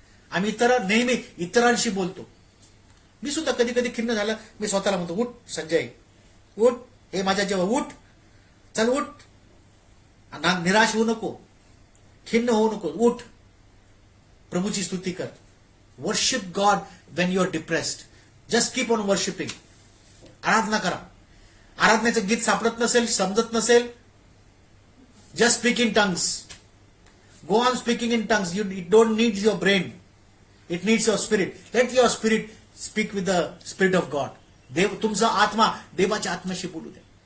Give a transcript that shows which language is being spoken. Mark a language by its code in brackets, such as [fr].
[mr] आम्ही नेहमी इतरांशी बोलतो. मी सुद्धा कधी कधी खिन्न झालं, मी स्वतःला म्हणतो, उठ संजय, उठ, हे माझ्या जेव्हा उठ, चल उठ, निराश होऊ नको, खिन्न होऊ नको, उठ, प्रभूची स्तुती कर. [en] Worship God when you are depressed. Just keep on worshipping. [mr] आराधना करा. आराधनेचं गीत सापडत नसेल, समजत नसेल, [en] Just speak in tongues. Go on speaking in tongues. It don't needs your brain, it needs your spirit. Let your spirit speak with the spirit of God. [mr] देव, तुमचा आत्मा देवाच्या आत्म्याशी बोलू द्या.